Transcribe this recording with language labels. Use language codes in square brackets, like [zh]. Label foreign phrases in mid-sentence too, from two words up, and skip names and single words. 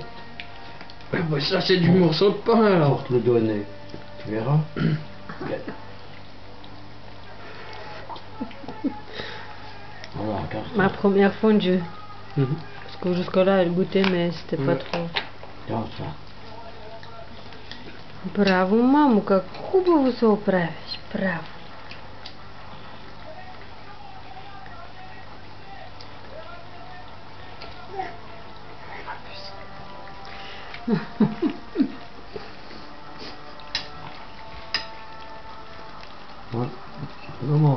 [fr] Bah, ça c'est du morceau de pain alors. Pour te le donner. Tu verras. Regarde. Voilà, regarde ça. Ma première fondue. Mhm. Parce que jusque-là elle goûtait mais c'était pas trop. Regarde ça. [bg] Браво, мамо, как хубаво се оправиш. Браво. [fr] Ouais. Vraiment.